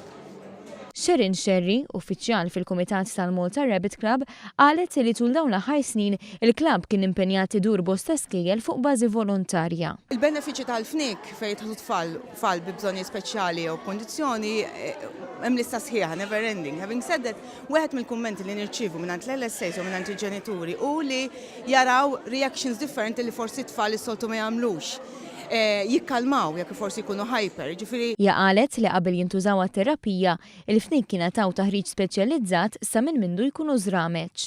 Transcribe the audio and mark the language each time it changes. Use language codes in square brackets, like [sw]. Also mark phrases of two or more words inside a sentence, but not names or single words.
[mt] Xerri, uffiċjal fil-Kumitat tal-Malta Rabbit Club, qalet li tul dawn l-aħħar snin il-klabb kien impenjat idur bosta skejjel fuq bażi volontarja. Il-benefiċċji tal-Fniek fejn jitħlu tfal bi bżonni speċjali jew kundizzjoni hemm lista sħiħa [en] never ending. Having said that, [mt] wieħed mill-kummenti li nirċievu mingħand l-LSAs u mingħand il-ġenituri u li jaraw reactions differenti li forsi tfal is-soltu ma jagħmlux. Jikkalmaw jekk forsi jkunu hyper, ġifieri. Ja qalet li qabel jintużaw għat-terapija, il-Fniek kien taw taħriġ speċjalizzat sa minn mindu jkunu żrameċ.